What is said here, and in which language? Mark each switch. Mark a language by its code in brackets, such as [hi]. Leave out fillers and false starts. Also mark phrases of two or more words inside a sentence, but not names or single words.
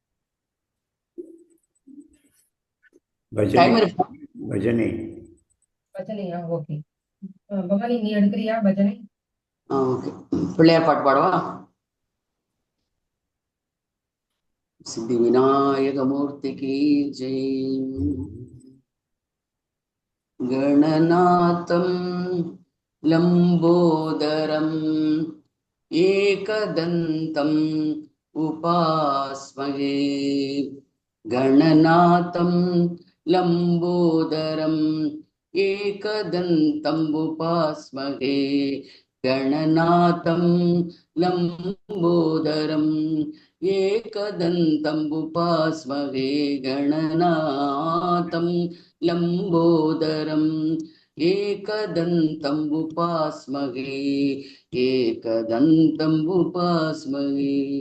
[ta] பஜனை. பஜனையா? ஓகே. பவானி, நீ எடுக்கிறியா பஜனை? ஓகே, பிள்ளையார் பாட்டு பாடவா? சித்தி விநாயக மூர்த்திக்கு ஜெய். [sa] गणनाथं लम्बोदरम् एकदन्तम् उपास्महे गणनाथं लम्बोदरम् एकदन्तम् उपास्महे गणनाथं लम्बोदरम् एकदन्तम् उपास्महे गणनाथं लम्बोदरम् एकदन्तम् उपास्महे एकदन्तम् उपास्महे